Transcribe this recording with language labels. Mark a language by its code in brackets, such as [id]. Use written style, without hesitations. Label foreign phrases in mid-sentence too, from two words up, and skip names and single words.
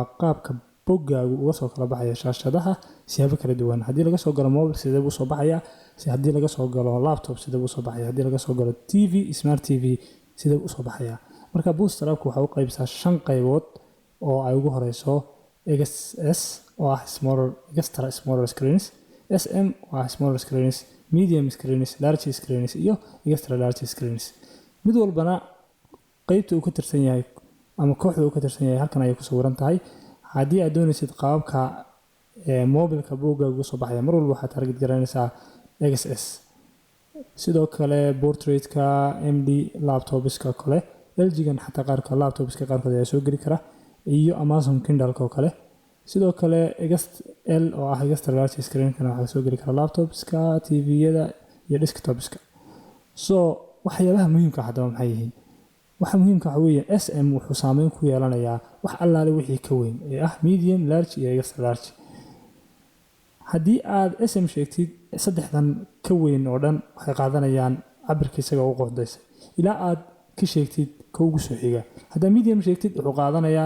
[so] qaabka boggaagu uga soo kala baxaya shaashadaha siyaabo kala duwan hadii laga soo galo mobile sidee uu soo baxaya hadii laga soo galo laptop sidee uu soo baxaya hadii laga soo galo [en] TV smart TV [so] sidee uu soo baxaya marka Bootstrap waxa uu qaybsaa 5 qaybood oo ay ugu horeyso XS oo ah [en] smaller screens [so] SM oo ah [en] smaller screens medium screens large screens [so] iyo [en] extra large screens [so] mid walbana qaybta uu ka tirsan yahay ama kooxda uu ka tirsan yahay halkan ay ku sawiran tahay hadii aad doonaysid qaabka mobilka boggaagu soo baxaya mar walba waxaad target garanaysaa XS sidoo kale portraitka MD laptopska kale LG-gan xataa qaarka laptopska qaarkood ayaa soo gali kara iyo Amazon Kindle kale sidoo kale XL oo ah [en] extra large screen [so] kana waxa soo gali kara laptopska TV-yada iyo desktopska waxyaabaha muhiimka ah hadaba maxay yihiin waxa muhiimka ah weeye SM wuxuu saameyn ku yeelanayaa wax allaale wixii ka weyn ee ah [en] medium large [so] iyo [en] extra large [so] hadii aad SM sheegtid saddexdan ka weyn oo dhan waxay qaadanayaan cabirka isaga ugu qorshaysay ilaa aad ka sheegtid ka ugu soo xiga hadaa medium sheegtid wuxuu qaadanayaan